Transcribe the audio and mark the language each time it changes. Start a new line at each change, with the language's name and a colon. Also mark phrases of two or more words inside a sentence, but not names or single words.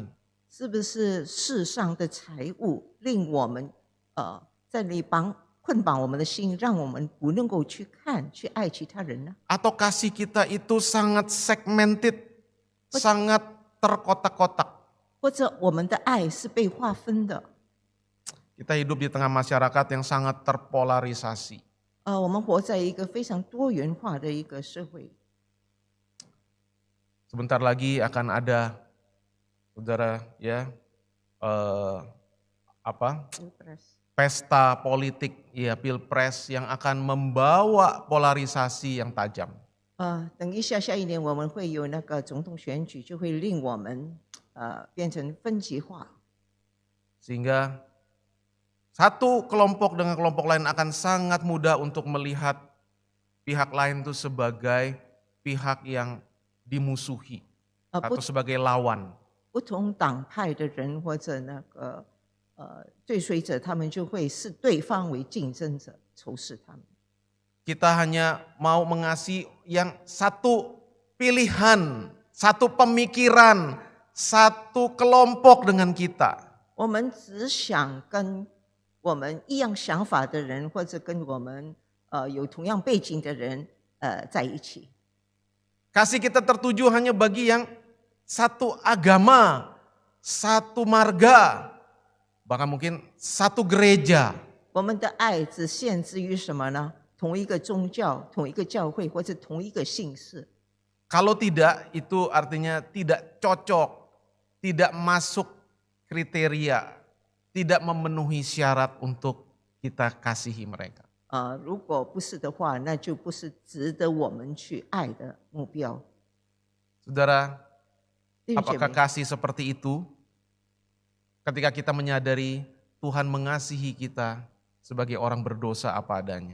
Chinese: 是不是世上的财物令我们在里捆绑我们的心，让我们不能够去看、去爱其他人呢？
Indonesian: Atau kasih kita itu sangat segmented, sangat terkotak-kotak?
Chinese: 或者我们的爱是被划分的？
Indonesian: Kita hidup di tengah masyarakat yang sangat terpolarisasi.
Chinese: 我们活在一个非常多元化的一个社会。
Indonesian: Sebentar lagi akan ada, saudara, ya, pesta politik, ya, pilpres yang akan membawa polarisasi yang tajam.
Chinese: 等一下，下一年我们会有那个总统选举，就会令我们变成分级化。
Indonesian: Sehingga satu kelompok dengan kelompok lain akan sangat mudah untuk melihat pihak lain itu sebagai pihak yang dimusuhi atau sebagai lawan.
Chinese: 不同党派的人或者那个追随者，他们就会视对方为竞争者，仇视他们。
Indonesian: Kita hanya mau mengasihi yang satu pilihan, satu pemikiran, satu kelompok dengan kita.
Chinese: 我们只想跟我们一样想法的人，或者跟我们有同样背景的人在一起。
Indonesian: Kasih kita tertuju hanya bagi yang satu agama, satu marga, bahkan mungkin satu gereja.
Chinese: 我们的爱只限制于什么呢？同一个宗教、同一个教会或者同一个姓氏。
Indonesian: Kalau tidak, itu artinya tidak cocok, tidak masuk kriteria, tidak memenuhi syarat untuk kita kasihi mereka.
Chinese: 如果不是的话，那就不是值得我们去爱的目标。
Indonesian: Saudara,
Chinese: 弟兄姐
Indonesian: apakah
Chinese: 妹，
Indonesian: kasih seperti itu ketika kita menyadari Tuhan mengasihi kita sebagai orang berdosa apa adanya?